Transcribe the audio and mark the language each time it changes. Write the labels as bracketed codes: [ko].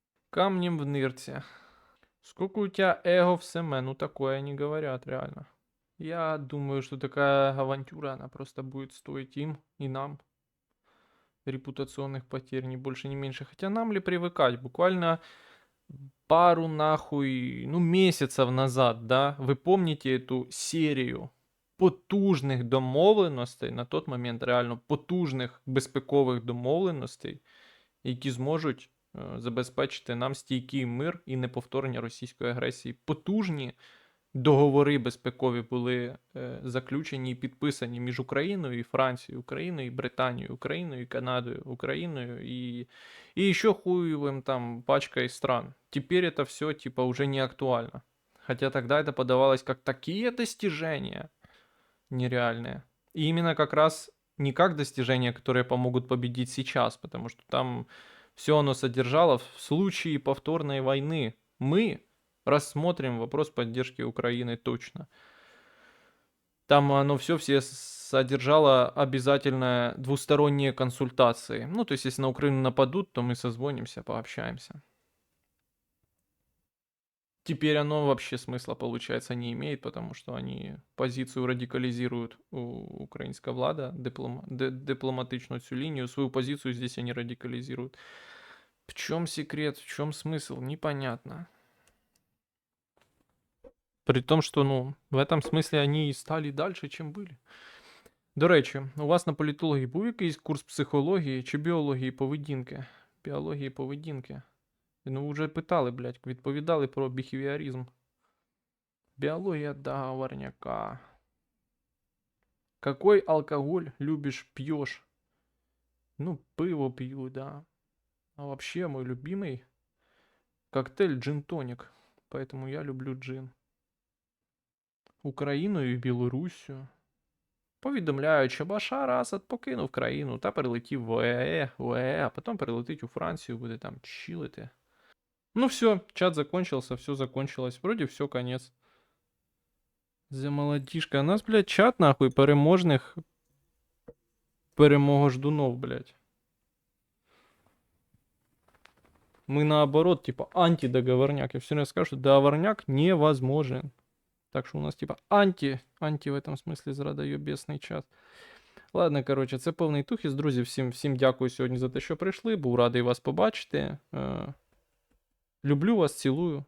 [ru] Камнем в нырте. Сколько у тебя эго в СМ? Ну такое не говорят реально. Я думаю, что такая авантюра, она просто будет стоить им и нам репутационных потерь, ни больше, ни меньше. Хотя нам ли привыкать? Буквально пару нахуй, ну, месяцев назад, да, [uk] ви помните эту серію потужних домовленостей, на той момент реально потужних безпекових домовленостей, які зможуть забезпечити нам стійкий мир і неповторення російської агресії. Потужні договори безпекові були заключені і підписані між Україною і Францією, Україною і Британією, Україною і Канадою, Україною [ru] и еще хуевым там пачкой стран. Теперь это все типа уже не актуально. Хотя тогда это подавалось как такие достижения нереальные. И именно как раз не как достижения, которые помогут победить сейчас, потому что там все оно содержало в случае повторной войны. Мы рассмотрим вопрос поддержки Украины точно. Там оно все содержало обязательно двусторонние консультации. Ну, то есть, если на Украину нападут, то мы созвонимся, пообщаемся. Теперь оно вообще смысла, получается, не имеет, потому что они позицию радикализируют у украинская влада, дипломатичную цю линию, свою позицию здесь они радикализируют. В чем секрет, в чем смысл, непонятно. При том, що, ну, в этом смысле они и стали дальше, чем были. [uk] До речі, у вас на політології був якийсь курс психології чи біології поведінки? Біології поведінки. Ну, вже питали, блядь, відповідали про біхевіоризм. Біологія договорняка. [ru] Какой алкоголь любишь, пьешь? Ну, пиво пью, да. А вообще мой любимый коктейль джин-тоник. Поэтому я люблю джин. [uk] Україною і Білоруссю. Повідомляють, що Башар Асад покинув країну та перелетів в ОЕ, а потім перелетить у Францію, буде там чилити. [ru] Ну все, чат закончился, все закончилось. Вроде все, конец. [uk] За молодіжка. У нас, блядь, чат нахуй переможних перемогождунов, блядь. [ru] Мы наоборот, типа, антидоговорняк. Я все время скажу, что договорняк невозможен. Так що у нас, типа, анти в этом смысле зрадойобесний чат. [uk] Ладно, коротше, це повний тухіс. Друзі, всім дякую сьогодні за те, що прийшли. Був радий вас побачити. Люблю вас, цілую.